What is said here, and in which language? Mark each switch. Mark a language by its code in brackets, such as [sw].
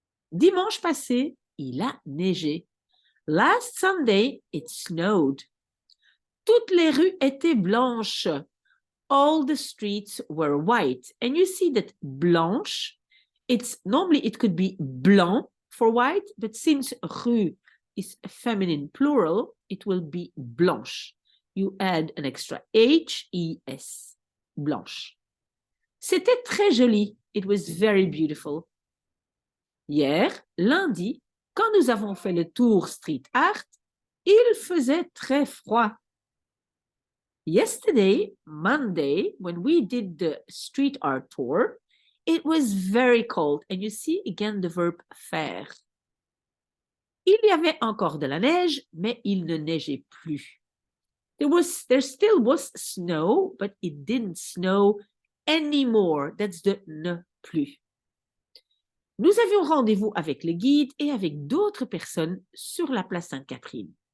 [fr] Dimanche passé, il a neigé. [en] Last Sunday, it snowed. [fr] Toutes les rues étaient blanches. [en] All the streets were white. And you see that blanche, normally it could be blanc for white, but since rue is a feminine plural, it will be blanche. You add an extra H, E, S, blanche. [fr] C'était très joli. [en] It was very beautiful. [fr] Hier, lundi, quand nous avons fait le tour street art, il faisait très froid. [en] Yesterday, Monday, when we did the street art tour, it was very cold. And you see again the verb faire. [fr] Il y avait encore de la neige, mais il ne neigeait plus. [en] There still was snow, but it didn't snow anymore. That's the ne plus. [fr] Nous avions rendez-vous avec le guide et avec d'autres personnes sur la place Sainte-Catherine.